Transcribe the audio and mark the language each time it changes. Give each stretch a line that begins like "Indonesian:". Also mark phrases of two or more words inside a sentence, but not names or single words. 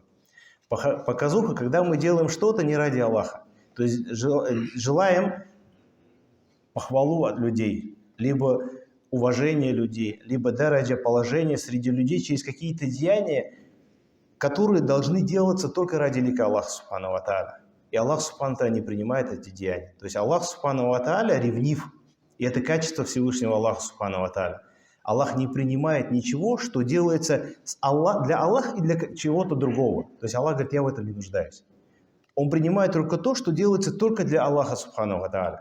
Russian: Показуха, когда мы делаем что-то не ради Аллаха. То есть желаем похвалу от людей, либо уважение людей, либо дараджа, положение среди людей через какие-то деяния, которые должны делаться только ради лика Аллаха
Arabic: سبحانه وتعالى.
Russian: И Аллах
Arabic: سبحانه وتعالى
Russian: не принимает эти деяния. То есть Аллах
Arabic: سبحانه وتعالى
Russian: ревнив. И это качество Всевышнего Аллаха
Arabic: سبحانه وتعالى.
Russian: Аллах не принимает ничего, что делается для Аллаха и для чего-то другого. То есть Аллах говорит, я в этом не нуждаюсь. Он принимает только то, что делается только для Аллаха
Arabic: سبحانه وتعالى.